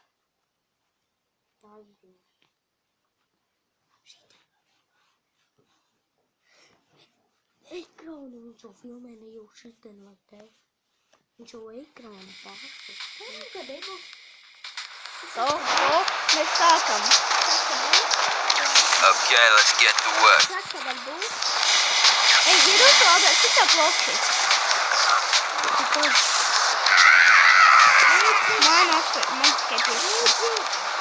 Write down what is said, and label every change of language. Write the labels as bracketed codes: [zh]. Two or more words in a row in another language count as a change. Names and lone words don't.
[lv] Ekrānu viņš jau filmē ne jau šitien vai te. Viņš jau ekrānu pārsi. Kad ego? So, mēs sākam. [en] Okay, let's get to work. [lv] Saka, varbūt? Ej, ir uzlādēt, cik tā plokši? Man tikai 5.